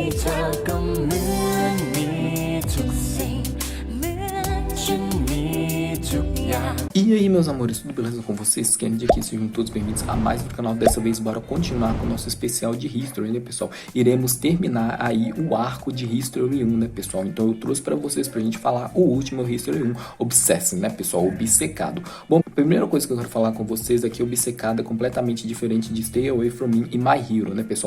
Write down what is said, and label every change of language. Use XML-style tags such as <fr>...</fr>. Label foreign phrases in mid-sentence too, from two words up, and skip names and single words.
<th>ธอก็เหมือนมีทุกสิ่งเหมือนฉันมีทุกอย่าง</th> <pt>E aí, meus amores, tudo beleza com vocês? Kennedy aqui, sejam todos bem-vindos a mais um canal. Dessa vez, bora continuar com o nosso especial de History, né, pessoal? Iremos terminar aí o arco de History 1, né, pessoal? Então eu trouxe pra vocês pra gente falar o último History 1, Obsessed, né, pessoal? Obcecado. Bom, a primeira coisa que eu quero falar com vocês é que Obcecado é completamente diferente de Stay Away From Me e My Hero, né, pessoal?</pt>